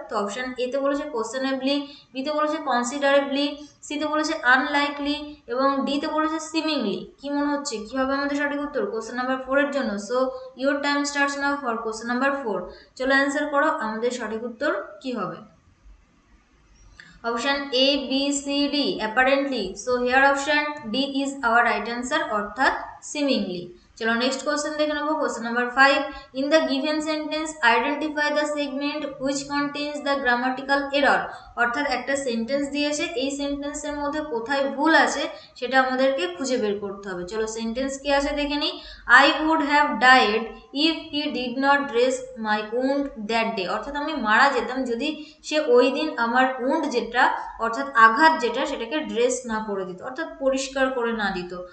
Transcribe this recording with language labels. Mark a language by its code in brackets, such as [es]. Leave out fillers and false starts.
[bn] তো অপশন এতে বলেছে কোশ্চেনেবলি, বিতে বলেছে কনসিডারেবলি, সিতে বলেছে আনলাইকলি এবং ডিতে বলেছে সিমিংলি। কি মনে হচ্ছে কি হবে আমাদের সঠিক উত্তর কোশ্চেন নাম্বার 4 এর জন্য? [en] So your time starts now for question number 4। [bn] চলো অ্যান্সার করো, আমাদের সঠিক উত্তর কি হবে? [en] Option A, B, C, D, apparently. So here option D is our right answer, অর্থাৎ seemingly. [bn] চলো নেক্সট কোশ্চেন দেখে নেবো। [en] question number 5 in the given sentence identify the segment which contains the grammatical error, [bn] অর্থাৎ একটা sentence দিয়েছে, এই সেন্টেন্সের মধ্যে কোথায় ভুল আছে সেটা আমাদেরকে খুঁজে বের করতে হবে। চলো সেন্টেন্স কি আছে দেখে নিই। [en] I would have died if he did not dress my wound that day, [bn] অর্থাৎ আমি মারা যেতাম যদি সে ওই দিন আমার উন্ড যেটা, অর্থাৎ আঘাত যেটা, সেটাকে ড্রেস না করে দিত, অর্থাৎ পরিষ্কার করে না দিত।